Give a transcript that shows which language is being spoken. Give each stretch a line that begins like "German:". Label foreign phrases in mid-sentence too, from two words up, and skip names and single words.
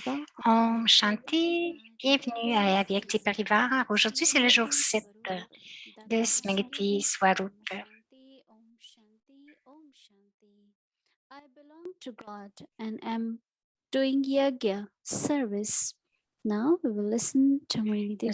Sanskrit: Om Shanti.
French: Bienvenue à Avyakti Parivar. Aujourd'hui, c'est le jour 7 de Smriti Swarup.
English: I belong to God and am doing yagya service. Now we will listen to Moini Didi.